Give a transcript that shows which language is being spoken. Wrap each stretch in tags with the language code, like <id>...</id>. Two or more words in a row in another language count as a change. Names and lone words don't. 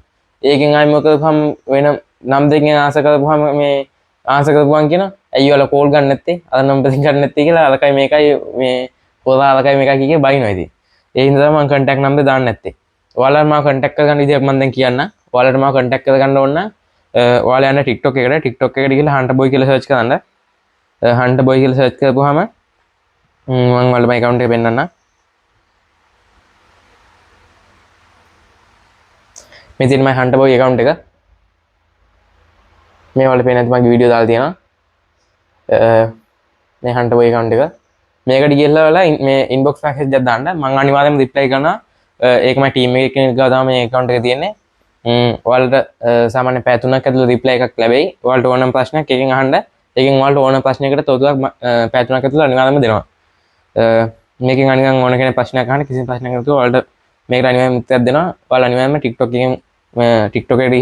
<si>ඒකෙන් ආයෙ මොකද කරපුවම වෙන නම් දෙකෙන් ආන්සර් කරපුවම මේ ආන්සර් කරපුවම කියන ඇයි ඔයාලා call ගන්න නැත්තේ අර නම්බර් දෙකෙන් ගන්න නැත්තේ කියලා අලකයි මේකයි මේ පොරා අලකයි මේකයි කිය බයිනවා ඉතින් ඒ හින්දා මම</si> <en>contact number</en> <si>දාන්න නැත්තේ ඔයාලා මාව contact කරගන්න විදියක් මම දැන් කියන්න ඔයාලට මාව contact කරගන්න ඕන නම් ඔයාලා යන්න TikTok එකට ගිහලා hunter boy කියලා search කරන්න hunter boy කියලා search කරපුවාම මම ඔයාලට මගේ account එක පෙන්නන්න මේ තියෙන මගේ hunter boy account එක මේ ඔයාලට පේන නැති මගේ වීඩියෝ දාලා තියෙනවා මේ hunter boy account එක මේකට ගිහලා ඔයාලා මේ</si> <en>inbox message</en> <si>එකක් දාන්න මම අනිවාර්යයෙන්ම reply කරනවා ඒක මගේ team එකේ කෙනෙක් ගාව තමයි මේ account එක තියෙන්නේ ඔයාලට සාමාන්‍ය පැය 3ක් ඇතුළත reply එකක් ලැබෙයි ඔයාලට ඕනම ප්‍රශ්නයක් එකෙන් අහන්න ඒකෙන් ඔයාලට ඕනම ප්‍රශ්නයකට තොරතුරක් පැය 3ක් ඇතුළත අනිවාර්යයෙන්ම දෙනවා මේකෙන් අනිවාර්යෙන් ඕන කෙනෙක් ප්‍රශ්නයක් අහන්න කිසිම ප්‍රශ්නයක් නැතුව ඔයාලට මේකට අනිවාර්යෙන් උත්තරයක් දෙනවා ඔයාලා අනිවාර්යෙන්ම TikTok එකෙන් TikTok එකට</si>